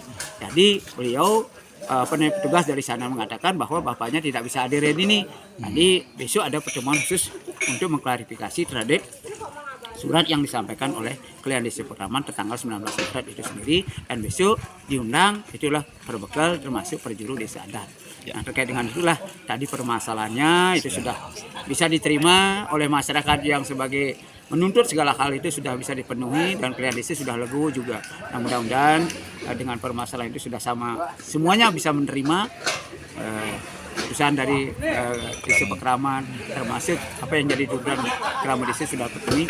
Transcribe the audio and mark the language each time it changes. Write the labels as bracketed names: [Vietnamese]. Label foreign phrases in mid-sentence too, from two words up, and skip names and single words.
[Indonesian] Jadi beliau petugas dari sana mengatakan bahwa bapaknya tidak bisa hadirin ini. Jadi besok ada pertemuan khusus untuk mengklarifikasi terhadap surat yang disampaikan oleh Klien Desa Pekraman tanggal 19 Maret itu sendiri, dan besok diundang itulah perbekal termasuk perjuru desa adat. Nah, terkait dengan itulah tadi permasalahannya itu sudah bisa diterima oleh masyarakat yang sebagai menuntut segala hal itu sudah bisa dipenuhi dan Klien Desa sudah legowo juga. Nah, mudah-mudahan dengan permasalahan itu sudah sama semuanya bisa menerima keputusan dari Desa Pekraman, termasuk apa yang jadi tujuan Pekraman Desa sudah terpenuhi.